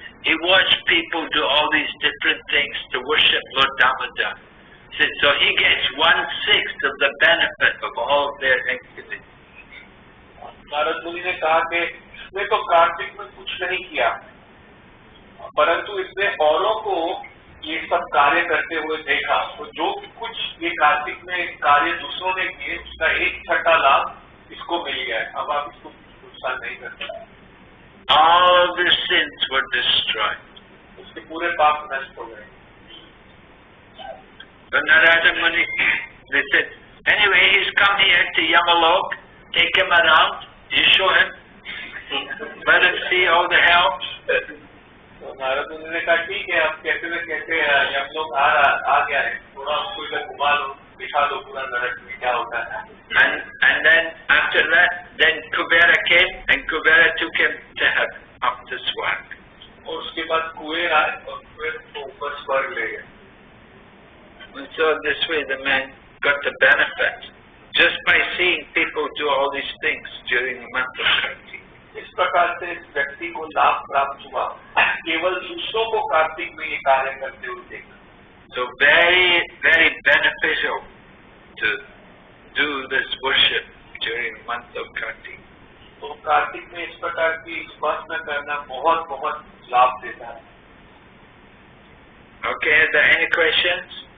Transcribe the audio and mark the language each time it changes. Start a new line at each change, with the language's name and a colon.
English: He watched people do all these different things to worship Lord Damodara. So he gets 1/6 of the benefit of all of their activities.
Hindi: Narad मुनि ने कहा कि इसने तो कार्तिक में कुछ नहीं किया, परंतु इसने औरों को ये सब कार्य करते हुए देखा, तो जो कुछ ये कार्तिक में कार्य दूसरों ने किए उसका 1/6 लाभ इसको मिल गया है। अब आप इसको नुकसान नहीं कर सकते।
English: All their sins were destroyed.
Hindi: उसके पूरे पाप नष्ट हो गए।
English: But Narada Muni, they said, anyway, he's come here to Yamalok, take him around, you show him, let him see all the hell.
Hindi: तो नारद मुनि ने कहा ठीक है, आप कैसे न कैसे यमलोक आ गया है, थोड़ा उसको इधर घुमा लो, दिखा दो पूरा नरक में क्या होता है।
English: And then after that, then Kubera came and Kubera took him to heaven, up to Swarg.
Hindi: और उसके बाद कुबेर आए और कुबेर को ऊपर स्वर्ग ले गए।
English: And so this way the man got the benefit just by seeing people do all these things during the month of Kartik.
Hindi: इस प्रकार से इस व्यक्ति को लाभ प्राप्त हुआ, केवल दूसरों को कार्तिक में ये कार्य करते हुए देखा।
English: So very, very beneficial to do this worship during the month of Kartik.
Hindi: तो कार्तिक में इस प्रकार की उपासना करना बहुत बहुत लाभ देता है।
English: Okay, are there any questions?